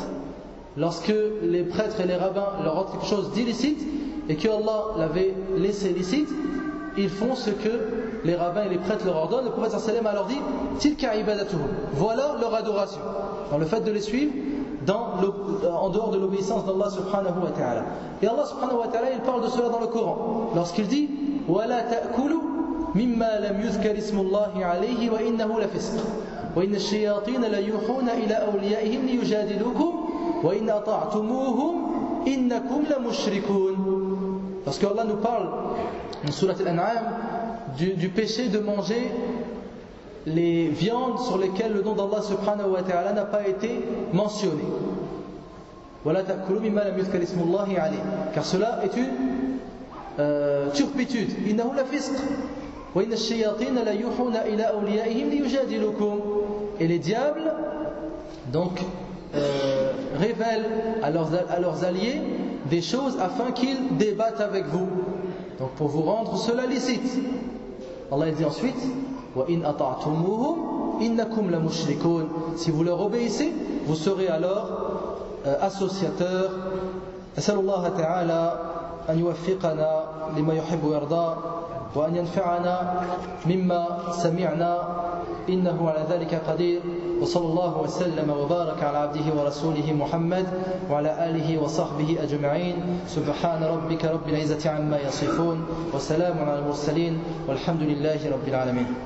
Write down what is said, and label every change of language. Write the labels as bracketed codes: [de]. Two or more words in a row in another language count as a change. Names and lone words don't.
[fr] Lorsque les prêtres et les rabbins leur rendent quelque chose d'illicite et que Allah l'avait laissé licite, ils font ce que les rabbins et les prêtres leur ordonnent. Le prophète [ar] صلى الله عليه وسلم [fr] a alors dit [ar] تلك عبادتهم, [fr] voilà leur adoration, dans le fait de les suivre en dehors de l'obéissance d'Allah [ar] سبحانه وتعالى. Et Allah سبحانه وتعالى [fr] il parle de cela dans le Coran lorsqu'il dit [ar] ولا تأكلوا مما لم يذكر اسم الله عليه وإنه لفسق وإن الشياطين ليوحون إلى أوليائهم ليجادلوكم وإن أطعتموهم إنكم لمشركون. [fr] Parce que Allah nous parle dans Surat Al-An'am du péché de manger les viandes sur lesquelles le nom d'Allah [ar] سبحانه وتعالى [fr] n'a pas été mentionné. [ar] ولا تأكلوا مما لم يذكر اسم الله عليه, [fr] car cela est une turpitude. [ar] إنه لفسق وإن الشياطين ليوحون إلى أوليائهم ليجادلوكم. [fr] Et les diables donc révèlent à leurs alliés des choses afin qu'ils débattent avec vous, donc pour vous rendre cela licite. Allah dit ensuite [ar] وإن أطعتموهم إنكم لمشركون, [fr] si vous leur obéissez vous serez alors associateurs. [ar] أسأل الله تعالى أن يوفقنا لما يحب ويرضى وأن ينفعنا مما سمعنا إنه على ذلك قدير. وصلى الله وسلم وبارك على عبده ورسوله محمد وعلى آله وصحبه أجمعين. سبحان ربك رب العزة عما يصفون وسلام على المرسلين والحمد لله رب العالمين.